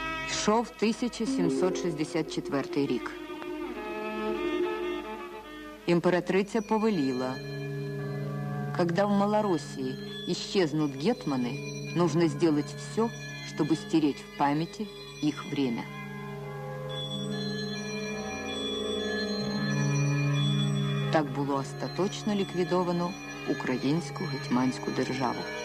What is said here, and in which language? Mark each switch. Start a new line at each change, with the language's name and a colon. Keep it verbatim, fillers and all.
Ukrainian: Йшов тисяча сімсот шістдесят четвертий рік. Императриця повелила:
Russian: когда в Малороссии исчезнут гетманы, нужно сделать все, чтобы стереть в памяти их время.
Ukrainian: Так було остаточно ліквідовано українську гетьманську державу.